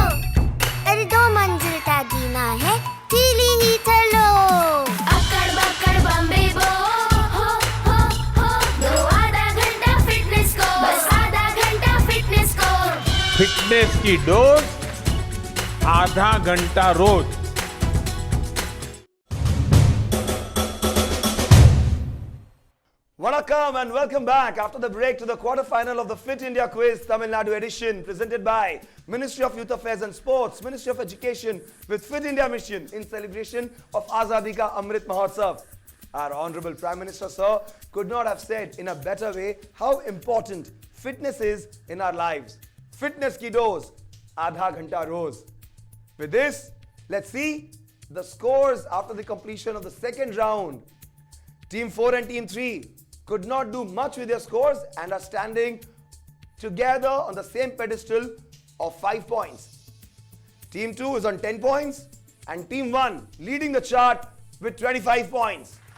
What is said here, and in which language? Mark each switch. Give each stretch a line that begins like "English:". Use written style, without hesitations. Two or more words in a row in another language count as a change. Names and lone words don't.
Hindi: अरे 2 मंजिल का जीना है, ढीली ही चलो। अक्कड़ बक्कड़ बम्बे बो, हो, दो आधा घंटा फिटनेस को। बस आधा घंटा फिटनेस को। फिटनेस की डोज आधा घंटा रोज।
English: Welcome and welcome back after the break to the quarterfinal of the Fit India Quiz Tamil Nadu edition presented by Ministry of Youth Affairs and Sports, Ministry of Education with Fit India Mission in celebration of Azadi ka Amrit Mahotsav. Our Honorable Prime Minister Sir could not have said in a better way how important fitness is in our lives.
Hindi: फिटनेस की डोज़, आधा घंटा रोज़.
English: With this, let's see the scores after the completion of the second round. Team 4 and Team 3 could not do much with their scores and are standing together on the same pedestal of 5 points. Team 2 is on 10 points and Team 1 leading the chart with 25 points.